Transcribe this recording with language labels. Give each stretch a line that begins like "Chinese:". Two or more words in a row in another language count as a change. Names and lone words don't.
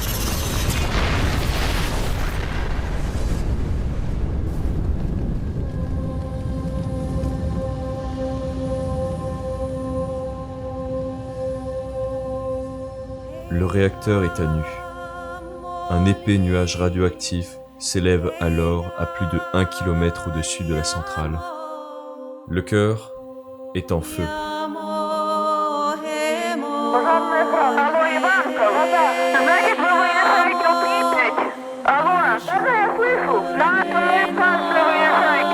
French: Le réacteur est à nu. Un épais nuage radioactif s'élève alors à plus de 1 km au-dessus de la centrale. Le cœur est en feu.
Russian: Алло, Иванка, значит, вы выезжаете в Припять? Алло, да, я слышу. Да, вы выезжаете.